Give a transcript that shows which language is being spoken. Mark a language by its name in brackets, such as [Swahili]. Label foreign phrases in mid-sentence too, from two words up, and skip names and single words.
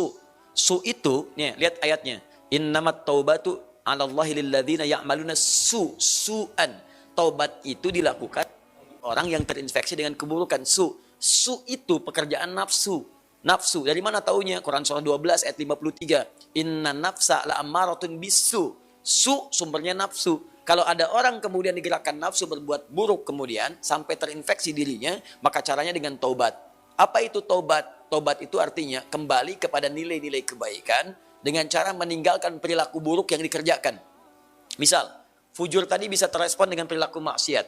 [Indonesian] Su itu, nih, lihat ayatnya. [Arabic] إنما التوبة على الله للذين يعملون السوء. [Indonesian] Taubat itu dilakukan orang yang terinfeksi dengan keburukan. Su itu pekerjaan nafsu. Nafsu, dari mana taunya? Quran surah 12 ayat 53. [Arabic] إن النفس لأمارة بالسوء. [Indonesian] Su sumbernya nafsu. Kalau ada orang kemudian digerakkan nafsu berbuat buruk kemudian sampai terinfeksi dirinya, maka caranya dengan taubat. Apa itu taubat? Taubat itu artinya kembali kepada nilai-nilai kebaikan dengan cara meninggalkan perilaku buruk yang dikerjakan. Misal, fujur tadi bisa terrespon dengan perilaku maksiat.